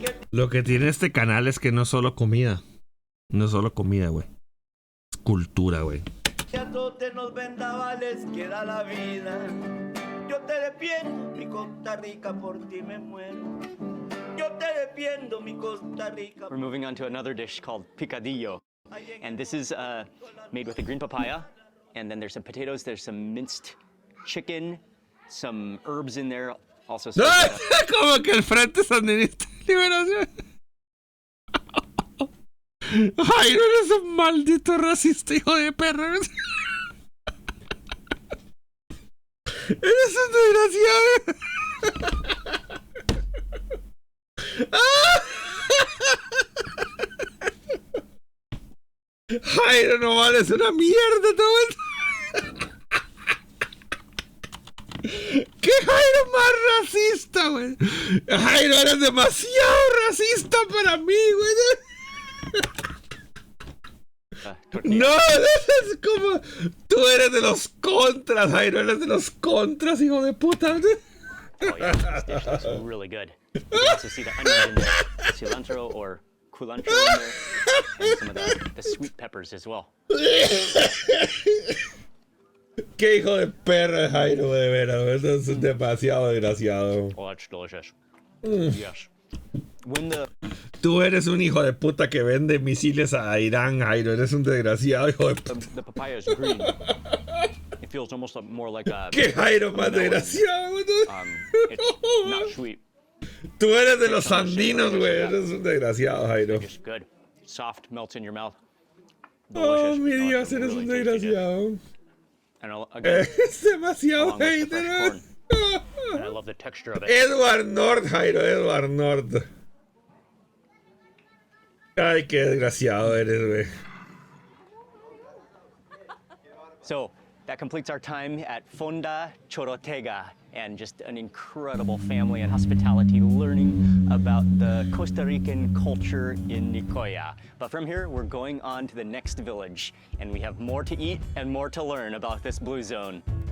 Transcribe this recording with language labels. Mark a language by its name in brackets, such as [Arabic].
[Spanish] Lo que tiene este canal es que no es solo comida. No es solo comida, güey. Es cultura, güey. Los vendavales queda la vida. Yo te defiendo, mi Costa Rica, por ti me muero. Yo te defiendo, mi Costa Rica. [English] We're moving on to another dish called picadillo, and this is made with a green papaya, and then there's some potatoes, there's some minced chicken, some herbs in there, also some, [Spanish] Como que el Frente Sandinista de Liberación. Jairo, eres un maldito racista, hijo de perra. Eres un desgraciado. Jairo, no vales una mierda, todo. ¿Qué Jairo más racista, güey? Jairo, eres demasiado racista para mí, güey. No, es como... Tú eres de los contras, Jairo. Eres de los contras, hijo de puta. [English] Oh yeah, this dish looks really good. You can also see the onions in there, cilantro or culantro in there, and some of the sweet peppers as well. [Spanish] Qué hijo de perra, Jairo, de veras. Eso es demasiado desgraciado. [English] Oh, that's delicious. Yes. When the [Spanish] Tú eres un hijo de puta que vende misiles a Irán, Jairo. Eres un desgraciado, hijo de puta. [English] The papaya is green. It feels almost more like a. [Spanish] ¡Qué Jairo más desgraciado, güey! [English] It's not sweet. [Spanish] Tú eres de los andinos, güey. Eres un desgraciado, Jairo. [English] Just good. Soft, melts in your mouth. [Spanish] Oh, mi Dios, eres un desgraciado. Es demasiado hater. [English] And I love the texture of it. [Spanish] Edward North, Jairo, Edward North. Ay, qué desgraciado eres, güey. [English] So that completes our time at Fonda Chorotega, and just an incredible family and hospitality learning about the Costa Rican culture in Nicoya. But from here, we're going on to the next village, and we have more to eat and more to learn about this blue zone.